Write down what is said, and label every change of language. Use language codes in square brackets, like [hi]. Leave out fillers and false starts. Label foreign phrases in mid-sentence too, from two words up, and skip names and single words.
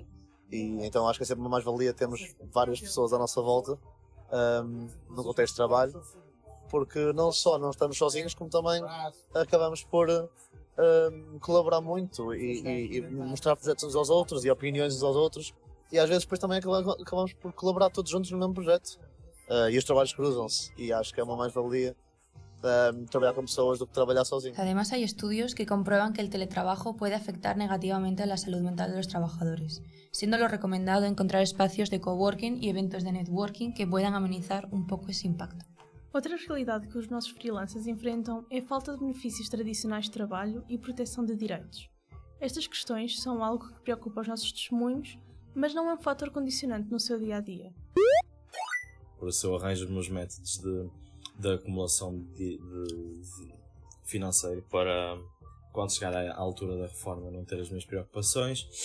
[pt] E então acho que é sempre uma mais-valia termos várias pessoas à nossa volta no contexto de trabalho, porque não só não estamos sozinhos, como também acabamos por colaborar muito e mostrar projetos uns aos outros e opiniões uns aos outros, e às vezes depois também acabamos por colaborar todos juntos no mesmo projeto, e os trabalhos cruzam-se, e acho que é uma mais-valia [es] trabajar con [pt] pessoas do que trabajar sozinho. [es] Además, hay estudios que comprueban que el teletrabajo puede afectar negativamente a la salud mental de los trabajadores, siendo lo recomendado encontrar espacios de coworking y eventos de networking que puedan amenizar un poco ese impacto. [pt] Outra realidade que os nossos freelancers enfrentam é a falta de benefícios tradicionais de trabalho e proteção de direitos. Estas questões são algo que preocupa os nossos testemunhos, mas não é um fator condicionante no seu dia-a-dia. Por isso eu arranjo os meus métodos de acumulação de financeiro para, quando chegar à altura da reforma, não ter as minhas preocupações.